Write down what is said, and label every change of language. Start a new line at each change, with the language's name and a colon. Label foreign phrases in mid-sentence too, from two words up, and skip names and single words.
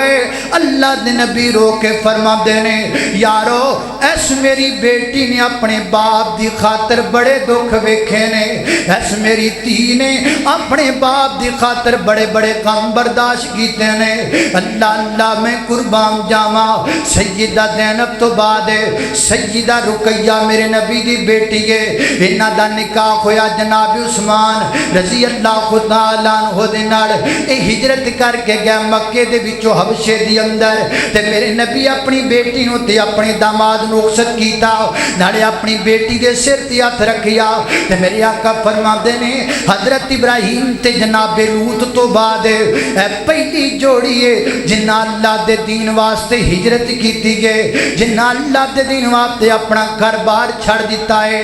Punjabi: اللہ دے نبی رو کے فرماندے نیں یارو ایس میری بیٹی نے اپنے باپ دی خاطر بڑے دکھ ویکھے نیں، ایس میری دھی نے اپنے باپ دی خاطر بڑے بڑے غم برداشت کیتے نیں. اللہ اللہ میں قربان جاواں۔ سیدہ زینب توں بعد سیدہ رقیہ میرے نبی دی بیٹی ہے. ایہناں دا نکاح ہویا جناب عثمان
Arabic: رضي الله تعالى عنه
Punjabi: دے نال. ہجرت کر کے گیا مکے دے وچوں حبشے دے اندر تے میرے نبی اپنی بیٹی نوں تے اپنے داماد نوں رخصت کیتا. نالے اپنی بیٹی دے سر تے ہتھ رکھیا تے میرے آقا فرماندے نیں حضرت ابراہیم تے جنابِ لوط توں بعد پہلی جوڑی ہے جنہاں اللہ دے دین واسطے ہجرت کیتی ہے، جنہاں اللہ دے دین واسطے اپنا گھر بار چھڈ دتا ہے.